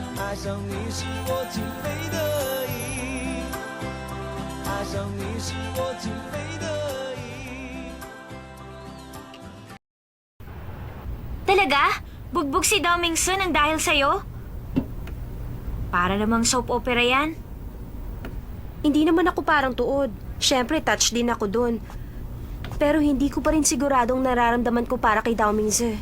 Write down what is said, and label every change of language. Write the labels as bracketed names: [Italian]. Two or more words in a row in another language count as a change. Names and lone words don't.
[Chinese] 爱上你是我情非得已，爱上你是我情非得已。 [Filipino] Talaga? Bugbog si Dao Mingsun ang dahil sa'yo? Para namang soap opera yan. Hindi naman ako parang tuod. Siyempre, touch din ako dun. Pero hindi ko pa rin siguradong nararamdaman ko para kay Dao Mingse.